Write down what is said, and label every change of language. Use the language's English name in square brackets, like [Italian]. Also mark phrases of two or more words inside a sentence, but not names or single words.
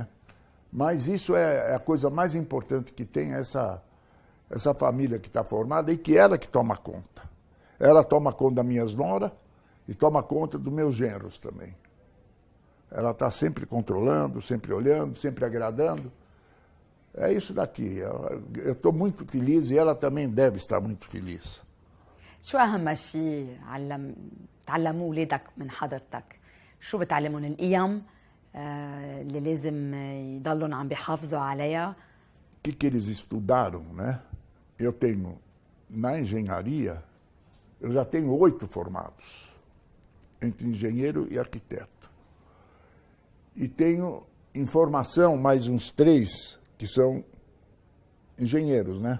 [Portuguese] Mas isso é a coisa mais importante que tem, essa família que está formada e que ela que toma conta. Ela toma conta das minhas noras e toma conta dos meus genros também. Ela está sempre controlando, sempre olhando, sempre agradando. É isso daqui. Eu estou muito feliz e ela também deve estar muito feliz. [Arabic] شو أهم شيء تعلموه أولادك من حضرتك؟ شو بتعلمهم القيم اللي لازم يضلون عم بيحافظوا عليها؟ [Portuguese] Que eles estudaram, né? Eu tenho, na engenharia, eu já tenho 8 formados, entre engenheiro e arquiteto. E tenho em formação mais uns 3 que são engenheiros, né?